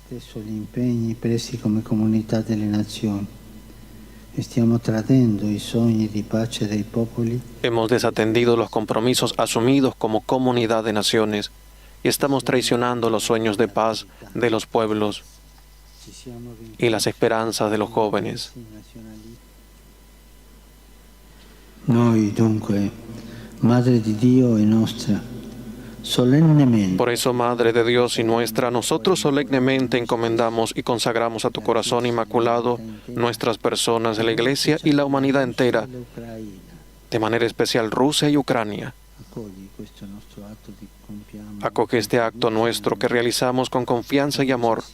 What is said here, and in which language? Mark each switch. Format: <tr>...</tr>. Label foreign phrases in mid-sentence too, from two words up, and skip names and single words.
<es>Hemos desatendido los compromisos asumidos como comunidad de naciones y estamos traicionando los sueños de paz de los pueblos y las esperanzas de los jóvenes.</es> <it>Noi dunque, Madre di Dio e nostra,</it> <es>solemnemente. Por eso, Madre de Dios y nuestra, nosotros solemnemente encomendamos y consagramos a tu corazón inmaculado nuestras personas de la Iglesia y la humanidad entera, de manera especial Rusia y Ucrania. Acoge este acto nuestro que realizamos con confianza y amor.</es>